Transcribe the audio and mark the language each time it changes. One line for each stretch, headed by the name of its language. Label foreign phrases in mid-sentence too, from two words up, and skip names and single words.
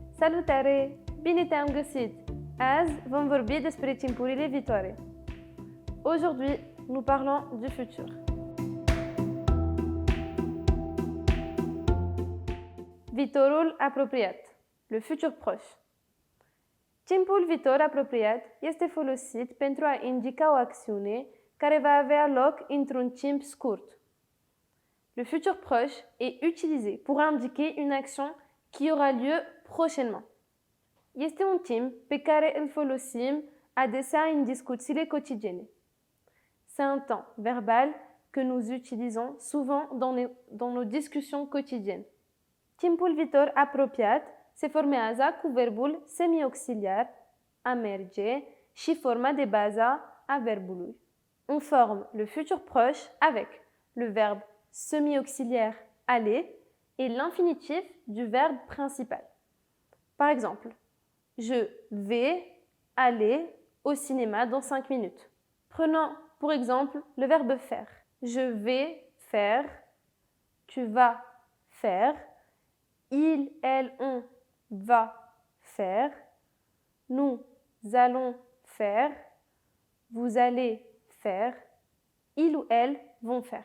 Romanian: Salutare! Bine te-am găsit! Azi vom vorbi despre timpurile viitoare.
French: Aujourd'hui, nous parlons du futur.
Romanian: Viitorul apropiat,
French: le futur proche.
Romanian: Timpul viitor apropiat este folosit pentru a indica o acțiune care va avea loc într-un timp scurt.
French: Le futur proche est utilisé pour indiquer une action qui aura lieu prochainement.
Romanian: Este un timp pe care îl folosim adesea în discuțiile quotidienne.
French: C'est un temps verbal que nous utilisons souvent dans nos discussions quotidiennes.
Romanian: Timpul viitor apropiat se formează cu verbul semi-auxiliar a merge și forma de bază a verbului.
French: On forme le futur proche avec le verbe semi-auxiliaire aller et l'infinitif du verbe principal. Par exemple, je vais aller au cinéma dans 5 minutes. Prenons pour exemple le verbe faire. Je vais faire, tu vas faire, il, elle, on va faire, nous allons faire, vous allez faire, il ou elle vont faire.